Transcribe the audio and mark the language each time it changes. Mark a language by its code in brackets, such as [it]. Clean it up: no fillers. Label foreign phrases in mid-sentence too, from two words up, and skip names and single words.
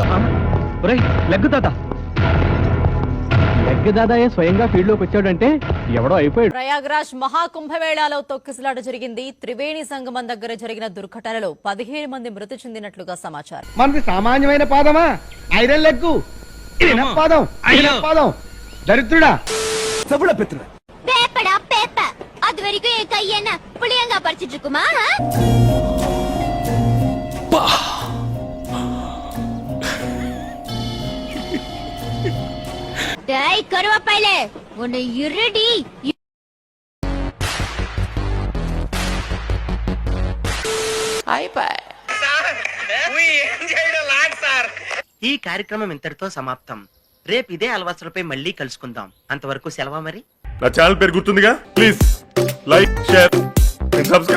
[te] లెగ్గు తాత లెగ్గు దాదాయే స్వయంగా ఫీల్డ్ లోకి వచ్చాడంటే ఎవడో అయిపోయాడు. ప్రయాగ్రాజ్ మహాకుంభమేళాలో తొక్కిసలాట జరిగింది. త్రివేణి సంగమం దగ్గర జరిగిన దుర్ఘటనలో 17 మంది మృతి చెందినట్లుగా సమాచారం. మనది సామాన్యమైన పాదమా? [en] iron leg [te] పాదం పాదం దరిద్రుడా. [ta] பேப்படா பேப்ப அது வரைக்கும் என் கை என்ன புளியங்கா பறிச்சிட்டு இருக்குமா? டேய் கருவாப்பையிலே உன்னை இருடி. [te] ఈ కార్యక్రమం ఇంతటితో సమాప్తం. రేపు ఇదే అలవాసులపై మళ్ళీ కలుసుకుందాం. అంతవరకు సెలవా మరి. నా ఛానల్ పేరు గుర్తుందిగా, ప్లీజ్ [en] like share subscribe.